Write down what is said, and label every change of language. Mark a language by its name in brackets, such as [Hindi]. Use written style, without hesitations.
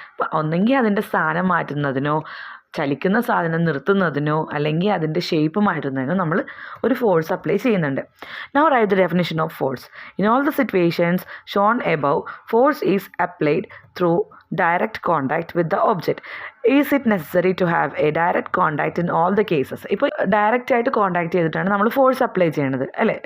[Malayalam] അപ്പം ഒന്നെങ്കിൽ അതിൻ്റെ സ്ഥാനം മാറ്റുന്നതിനോ ചലിക്കുന്ന സാധനം നിർത്തുന്നതിനോ അല്ലെങ്കിൽ അതിൻ്റെ ഷേപ്പ് മാറ്റുന്നതിനോ നമ്മൾ ഒരു ഫോഴ്സ് അപ്ലൈ ചെയ്യുന്നുണ്ട്. [English] Now write the definition of force. In all the situations shown above, force is applied through direct contact with the object. Is it necessary to have a direct contact in all the cases? [Malayalam] ഇപ്പോൾ direct ആയിട്ട് contact ചെയ്തിട്ടാണ് നമ്മൾ force apply ചെയ്യണത്, അല്ലേ?